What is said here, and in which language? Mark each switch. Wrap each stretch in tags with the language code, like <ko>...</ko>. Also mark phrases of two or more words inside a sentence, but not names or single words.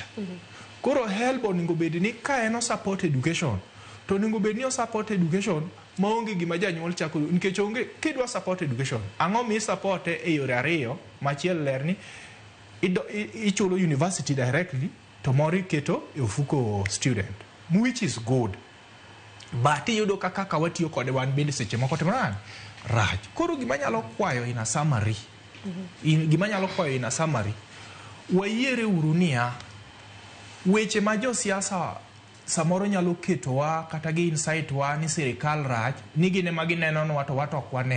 <luo>Koro HELB onego bed ni ka eno</luo> <en>support education,</en> <luo>to onego bed ni o</luo> <en>support education</en> <luo>maonge gima janyuol chako, nikech onge kidwa</luo> <en>support education</en> <luo>ang'o mi support e yore ariyo. Machiel ler ni ichulo</luo> <en>university directly,</en> <luo>to moro iketo e ofuko</luo> <en>student, which is good.</en> <luo>But iyudo kaka watiyo kode wan bende seche moko timo nade? Rach. Koro gima nyalo kwayo ina summary. Wayiere uru niya, weche ma jo siasa samoro nyalo ketowa kata gi insight wa ni sirikal rach, ni gine ma gineno no wato ok wane.</luo>